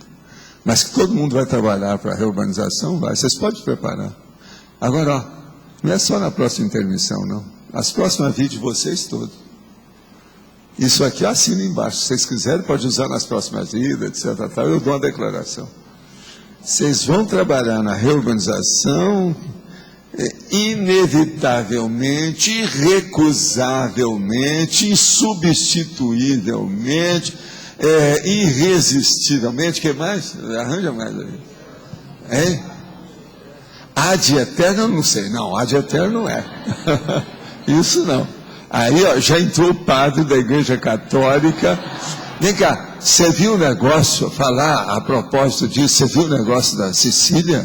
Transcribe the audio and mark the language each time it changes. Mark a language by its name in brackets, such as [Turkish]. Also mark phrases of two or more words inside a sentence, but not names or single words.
[Portuguese] Mas que todo mundo vai trabalhar para a reurbanização, vai. Vocês podem preparar. Agora, não é só na próxima intermissão, não. As próximas vídeos, vocês todos. Isso aqui assina embaixo. Se vocês quiserem, pode usar nas próximas vidas, etc. Eu dou uma declaração. Vocês vão trabalhar na reurbanização inevitavelmente, irrecusavelmente, insubstituivelmente, irresistivelmente. O que mais? Arranja mais aí. Hein? [Latin] Ad eterno, [Portuguese] eu não sei. Não, [Latin] ad eterno [Portuguese] não é. Isso não. Aí, já entrou o padre da Igreja Católica. Vem cá, você viu o negócio, falar a propósito disso, você viu o negócio da Sicília?